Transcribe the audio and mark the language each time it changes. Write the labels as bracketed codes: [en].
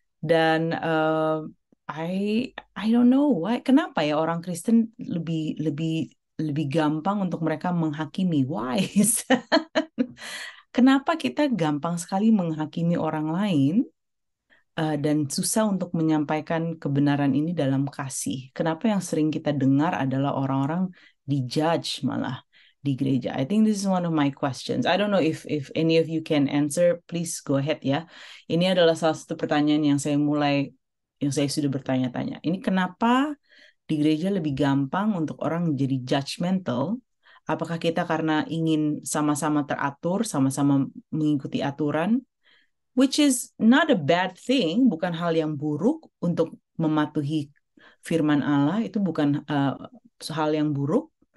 [id] Dan [en] I don't know why, [id] kenapa ya orang Kristen lebih lebih lebih gampang untuk mereka menghakimi. [en] Why? [id] Kenapa kita gampang sekali menghakimi orang lain dan susah untuk menyampaikan kebenaran ini dalam kasih? Kenapa yang sering kita dengar adalah orang-orang dijudge malah, di gereja? [en] I think this is one of my questions. I don't know if any of you can answer. Please go ahead ya. [id] Ini adalah salah satu pertanyaan yang saya sudah bertanya-tanya. Ini kenapa di gereja lebih gampang untuk orang jadi judgmental? Apakah kita karena ingin sama-sama teratur, sama-sama mengikuti aturan? [en] Which is not a bad thing, [id] bukan hal yang buruk untuk mematuhi firman Allah, itu bukan hal yang buruk.